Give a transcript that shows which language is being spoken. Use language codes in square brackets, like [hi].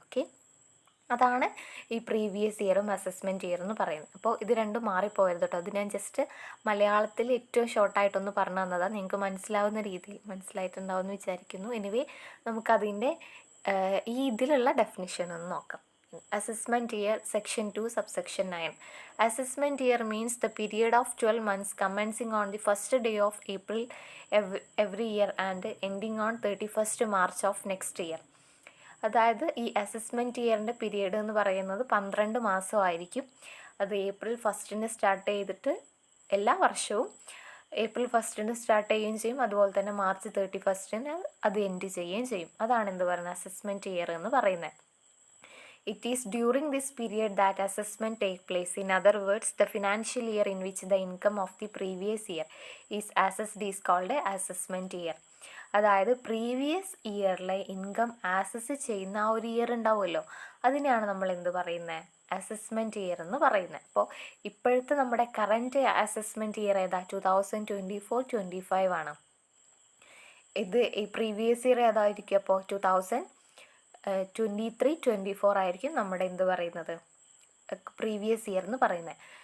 [ml] Okay, അതാണ് ഈ previous ഇയറും assessment year എന്ന് പറയുന്നത്. അപ്പോൾ ഇത് രണ്ടും മാറിപ്പോയത് കേട്ടോ. അത് ഞാൻ ജസ്റ്റ് മലയാളത്തിൽ ഏറ്റവും ഷോർട്ടായിട്ടൊന്ന് പറഞ്ഞു തന്നതാണ്, നിങ്ങൾക്ക് മനസ്സിലാവുന്ന രീതിയിൽ മനസ്സിലായിട്ടുണ്ടാവുമെന്ന് വിചാരിക്കുന്നു. എനിവേ നമുക്കതിൻ്റെ ഈ ഇതിലുള്ള ഡെഫിനിഷൻ ഒന്ന് നോക്കാം. Assessment year section 2 subsection 9. [en] Assessment year means the period of 12 months commencing on the first day of April every year and ending on 31st March of next year. [ml] അതായത് ഈ അസസ്മെൻറ്റ് ഇയറിൻ്റെ പീരീഡ് എന്ന് പറയുന്നത് 12 മാസമായിരിക്കും. അത് April 1 start ചെയ്തിട്ട് എല്ലാ വർഷവും April 1 start ചെയ്യുകയും ചെയ്യും, അതുപോലെ തന്നെ മാർച്ച് 31 അത് എൻഡ് ചെയ്യുകയും ചെയ്യും. അതാണ് എന്ത് പറയുന്നത്, അസസ്മെൻറ്റ് ഇയർ എന്ന് പറയുന്നത്. [en] It is during this period that assessment take place. In other words, the financial year in which the income of the previous year is assessed is called a assessment year. [ml] അതായത് previous ഇയറിലെ income access ചെയ്യുന്ന ആ ഒരു year ഉണ്ടാവുമല്ലോ, അതിനെയാണ് നമ്മൾ എന്ത് പറയുന്നത്, assessment year എന്ന് പറയുന്നത്. അപ്പോൾ ഇപ്പോഴത്തെ നമ്മുടെ കറൻറ്റ് അസസ്മെൻറ്റ് ഇയർ ഏതാ, 2024-25 ആണ്. ഇത് ഈ പ്രീവിയസ് ഇയർ ഏതായിരിക്കും, അപ്പോൾ 2023-24 ആയിരിക്കും നമ്മുടെ എന്ത് പറയുന്നത്, പ്രീവിയസ് ഇയർ എന്ന് പറയുന്നത്.